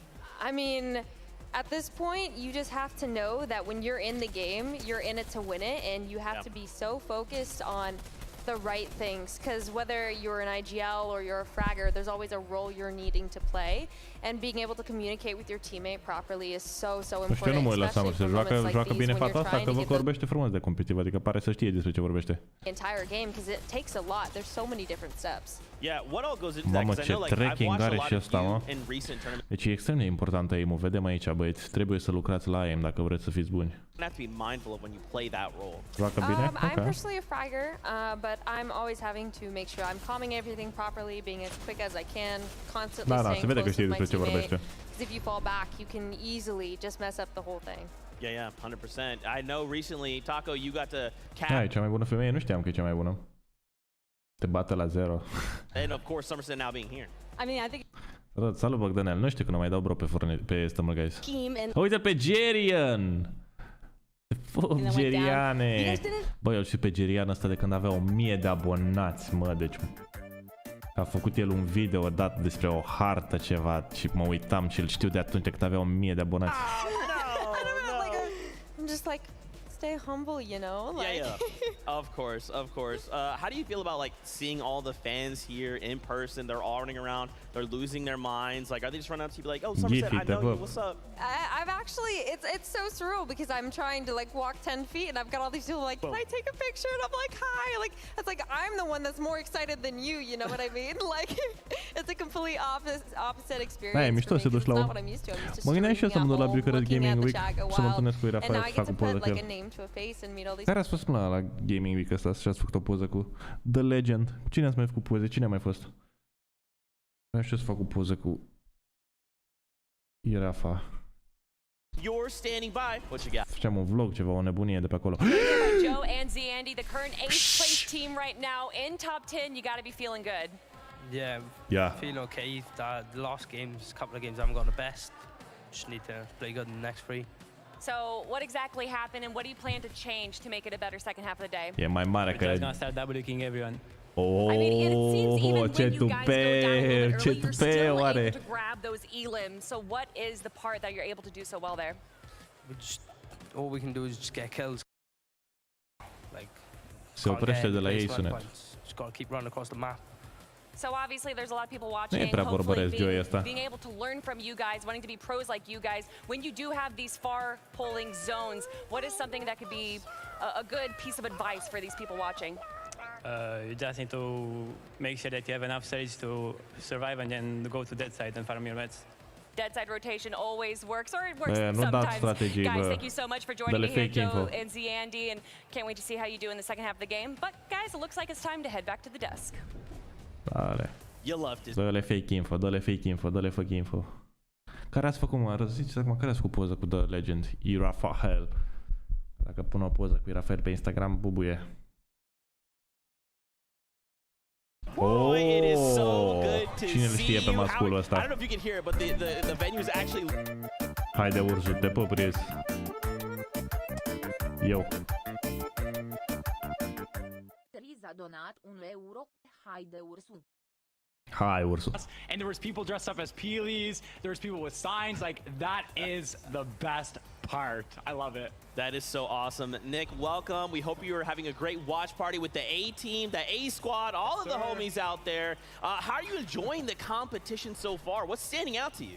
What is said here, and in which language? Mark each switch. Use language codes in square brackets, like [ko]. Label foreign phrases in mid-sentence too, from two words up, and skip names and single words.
[en] I mean, At this point, you just have to know that when you're in the game, you're in it to win it, and you have to be so focused on the right things, because whether you're an IGL or you're a fragger, there's always a role you're needing to play, and being able to communicate with your teammate properly is so important. [ro] Nu mă uit la Summer, se joacă bine fata asta, că văd că vorbește frumos de competitiv, adică pare să știe despre ce vorbește. [en] Entire game, because it takes a lot. There's so many different steps. Yeah, what all goes into that? [ro] Mamă, [en] Because I [ro] ce [en] know, like, I've [ro] tracking [en] watched a [ro] are [en] lot [ro] și [en] of [ro] ăsta, [en] you [ro] mă. [en] in recent tournaments. [ro] Deci e extrem de important aim-ul. Vedem aici, băieți. Trebuie să lucrați la aim dacă vreți să fiți buni. [en] You have to be mindful of when you play that role. [ro] Joacă bine? [en] I'm personally a fragger, but I'm always having to make sure I'm calming everything properly, being as quick as I can, constantly staying close with my teammate. Because if you fall back, you can easily just mess up the whole thing. Yeah, 100%. I know recently, Taco, you got to cap. [ro] Da, e cea mai bună femeie. Nu știam că e cea mai bună. Te bate la 0. [en] And of course, Somerset now being here. I mean, I think [ro] Salut, Bogdanel. Nu știu că nu mai dau bro pe Stumble Guys. Uite pe Gerian! Geriane! Băi, eu știu pe Gerian ăsta de când avea 1000 de abonați, mă, deci... A făcut el un video odată despre o hartă ceva și mă uitam și îl știu de atunci când avea 1000 de abonați. [en] I'm just like, stay humble, you know? Like Yeah. Of course. How do you feel about like seeing all the fans here in person? They're all running around. They're losing their minds. Like, are they just running up to you like, "Oh, Somerset, I know you. What's up?" I've actually, it's so surreal because I'm trying to like walk 10 feet and I've got all these people like, can I take a picture? And I'm like, hi. Like, it's like I'm the one that's more excited than you know what I mean? Like, it's a completely opposite experience. [ro] Da, e mișto să duci la o... Mă gândeam și eu să mă duc la Bucharest Gaming Week să mă întâlnesc cu Rafael și fac o poză cu el. Care ați fost până la Gaming Week ăsta și ați făcut o poză cu The Legend? Cine ați mai făcut poze? Cine a mai fost? Vreau și eu să fac o poză cu Rafa. [en] You're standing by. What you got? [ro] Făceam un vlog, ceva, o nebunie de pe acolo. [en] Joe and Zandy, the current 8th place team right now in top 10. You got to be feeling good. Yeah. Feeling okay. The last games, couple of games, I haven't got the best. Just need to play good in the next 3. So what exactly happened and what do you plan to change to make it a better second half of the day? [ro] E mai mare că... [en] We're gonna start double-looking everyone. Oh, I mean, it seems even when you guys go down a little bit early, you're still able to grab those elims. So what is the part that you're able to do so well there? All we can do is just get kills. Like, [ro] se oprește de la ei sunet. [en] Just gotta keep running across the map. So obviously there's a lot of people watching, hopefully being able to learn from you guys, wanting to be pros like you guys. When you do have these far polling zones, what is something that could be a good piece of advice for these people watching? You just need to make sure that you have enough stage to survive and then go to dead side and farm your meds. Dead side rotation always works, or it works sometimes. Guys, thank you so much for joining me here, Joe and Zandy, and can't wait to see how you do in the second half of the game. But guys, it looks like it's time to head back to the desk. [ro] Dale. [en] You loved it. [ro] Dă-le [en] fake info, [ro] dă-le [en] fake info, [ro] dă-le [en] fake info. [ro] Care ați făcut, mă? Ziceți acum, care ați făcut poză cu The Legend? Rafael. Dacă pun o poză cu Rafael pe Instagram, bubuie. [en] Oh, it is so good to [ro] cine îl știe pe masculul ăsta? [en] I don't know if you can hear it, but the venue is actually... [ro] Haide, ursul, te pup, Riz. Eu. Riz a donat €1. Haide, ursul. Hai, ursul. [en] And there was people dressed up as Peelies. There was people with signs. Like, that is the best part. I love it. That is so awesome. Nick, welcome. We hope you are having a great watch party with the A team, the A squad, all of the homies out there. How are you enjoying the competition so far? What's standing out to you?